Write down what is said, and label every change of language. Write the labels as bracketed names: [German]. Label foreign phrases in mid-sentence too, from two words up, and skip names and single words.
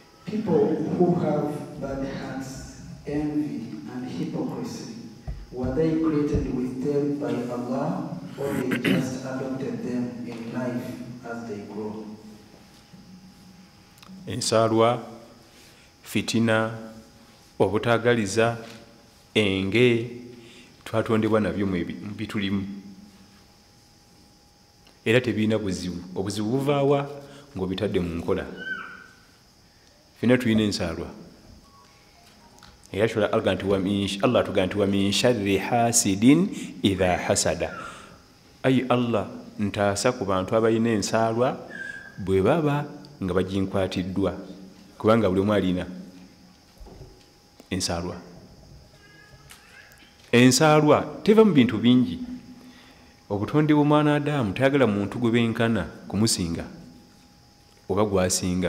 [English] People who have bad hearts, envy, and hypocrisy, were they created with them by Allah, or they just adopted them in life as they grow? [Ganda] Ensaalwa, fitina, obutaagaliza, enge, twatondebwa nabyo mu bitulimu. Era tebiina buzibu. Obuzibu buvaawa ng'obitadde mu nkola. Fina tulina ensaalwa. Era Allah tugaa nti [Arabic] ومن شر حاسد إذا حسد. [Ganda] Ayi Allah ntaasa ku bantu abalina ensaalwa bwe baba nga baginkwatiddwa, kubanga buli omu alina ensaalwa. Ensaalwa teva mu bintu bingi. Obutonde bw'omwana Adamu tayagala muntu gwe benkana kumusinga oba gwasinga.